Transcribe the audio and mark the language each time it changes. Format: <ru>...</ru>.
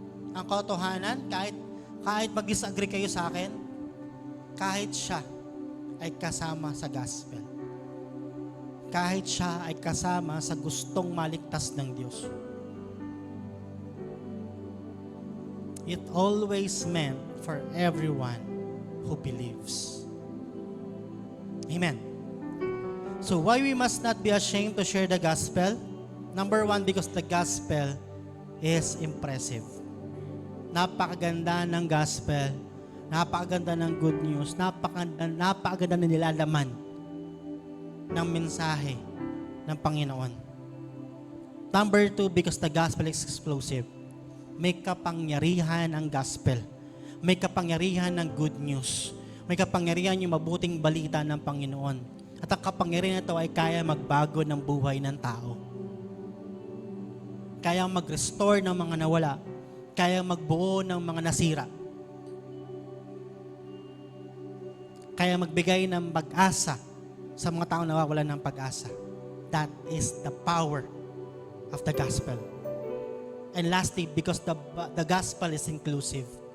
<tl>Ang katotohanan, kahit mag-disagree kayo sa akin, kahit siya ay kasama sa gospel. Kahit siya ay kasama sa gustong maligtas ng Diyos.</tl> <en>It always meant for everyone who believes. Amen. So why we must not be ashamed to share the gospel? Number one, because the gospel is impressive.</en> <tl>Napakaganda ng gospel, napakaganda ng good news, napakaganda ng nilalaman ng mensahe ng Panginoon.</tl> <en>Number two, because the gospel is explosive.</en> <tl>May kapangyarihan ang gospel. May kapangyarihan ng good news. May kapangyarihan yung mabuting balita ng Panginoon. At ang kapangyarihan na ito ay kaya magbago ng buhay ng tao. Kaya mag-restore ng mga nawala. Kaya magbuo ng mga nasira. Kaya magbigay ng pag-asa sa mga taong nawawalan ng pag-asa.</tl> <en>That is the power of the gospel. And lastly, because the gospel is inclusive.</en>